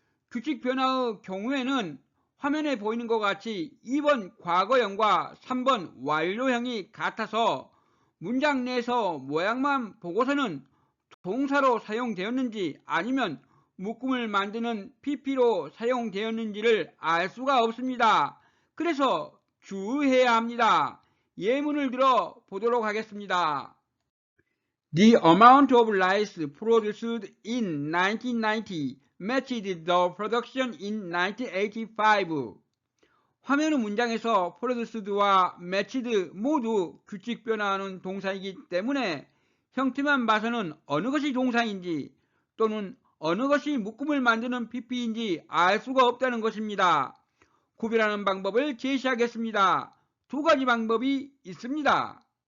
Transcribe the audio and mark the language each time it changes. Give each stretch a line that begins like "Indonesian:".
Korean: 규칙 변화의 경우에는 화면에 보이는 것 같이 2번 과거형과 3번 완료형이 같아서 문장 내에서 모양만 보고서는 동사로 사용되었는지 아니면 묶음을 만드는 PP로 사용되었는지를 알 수가 없습니다. 그래서 주의해야 합니다. 예문을 들어 보도록 하겠습니다.
English: The amount of rice produced in 1990 matched the production in 1985.
Korean: 화면의 문장에서 produced와 matched 모두 규칙 변화하는 동사이기 때문에 형태만 봐서는 어느 것이 동사인지 또는 어느 것이 묶음을 만드는 PP인지 알 수가 없다는 것입니다. 구별하는 방법을 제시하겠습니다. 두 가지 방법이 있습니다.